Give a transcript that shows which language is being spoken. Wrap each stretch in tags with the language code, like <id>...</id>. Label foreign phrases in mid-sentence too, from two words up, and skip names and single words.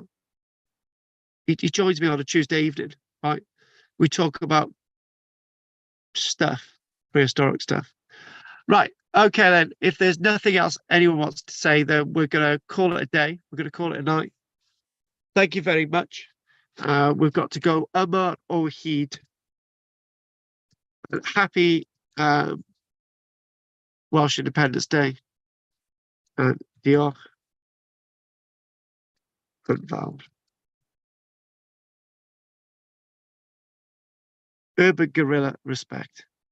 <en>He joins me on a Tuesday evening, right? We talk about stuff, prehistoric stuff. Right. Okay, then. If there's nothing else anyone wants to say, then we're going to call it a day. We're going to call it a night. Thank you very much. We've got to go.</en> <cy>Yma o hyd.</cy> <en>Happy Welsh Independence Day. And diolch. Good. Urban Guerrilla respect.</en>